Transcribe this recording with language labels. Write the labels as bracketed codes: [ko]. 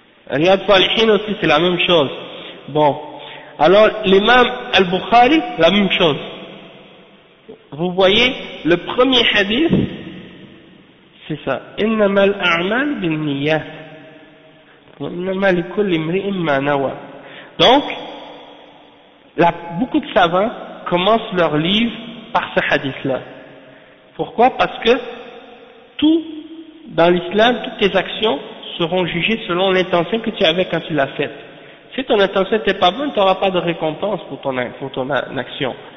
[fr] Riyad Salihin aussi, c'est la même chose. Bon, alors l'imam al-Bukhari, la même chose. Vous voyez, le premier hadith, c'est ça. [ar] إنما الأعمال بالنيات وإنما لكل امرئ ما نوى. [fr] Donc, beaucoup de savants commencent leur livre par ce hadith-là. Pourquoi? Parce que tout dans l'islam, toutes tes actions seront jugées selon l'intention que tu avais quand tu l'as faite. Si ton intention n'était pas bonne, tu n'auras pas de récompense pour ton action.